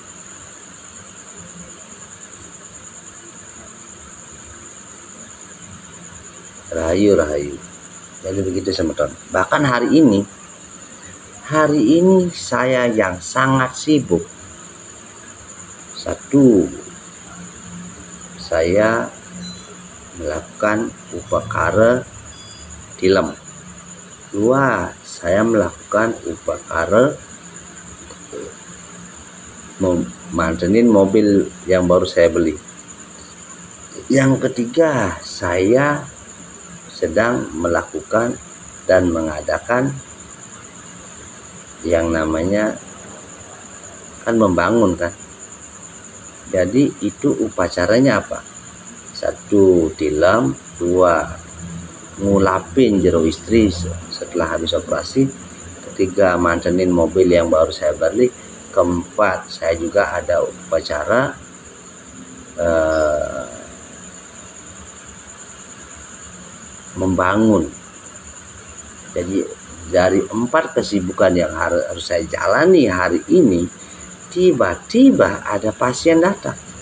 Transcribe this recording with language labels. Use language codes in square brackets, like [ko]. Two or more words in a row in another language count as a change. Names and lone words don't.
[id] Rahayu. Jadi begitu teman-teman. Bahkan hari ini saya yang sangat sibuk. 1, saya melakukan upakara tilem. 2, saya melakukan upakara mantenin mobil yang baru saya beli. Yang ketiga, saya sedang melakukan dan mengadakan yang namanya kan membangun kan. Jadi itu upacaranya apa? 1, tilem. 2, ngulapin Jero istri setelah habis operasi. 3, mantenin mobil yang baru saya beli. 4, saya juga ada upacara membangun. Jadi dari 4 kesibukan yang harus saya jalani hari ini, tiba-tiba ada pasien datang.